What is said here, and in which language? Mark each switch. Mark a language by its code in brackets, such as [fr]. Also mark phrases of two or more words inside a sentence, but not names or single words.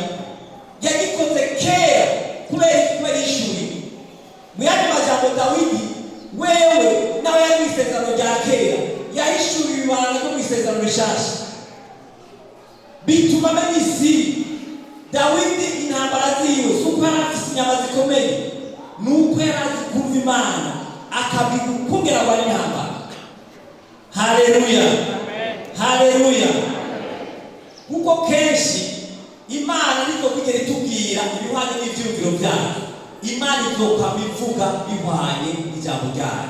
[rn] Yagikoze kera kubera ishuri. Mu yandi majambo Dawidi wewe nawe yari mu isezerano rya kera, yahishuriwe ibanga ryo mu isezerano rishasha, bituma amenya isi. Dawidi intambara ziwe si uko yari afise inyama zikomeye, ni uko yari azi kumva Imana, akabikubwira ngo ari intambara. Haleluya, haleluya. Kuko kenshi Imana niko kugera itubwira ibihwanye n'ivyumviro byayo. Imana izokwama ivuga bihwanye n'ijambo ryayo.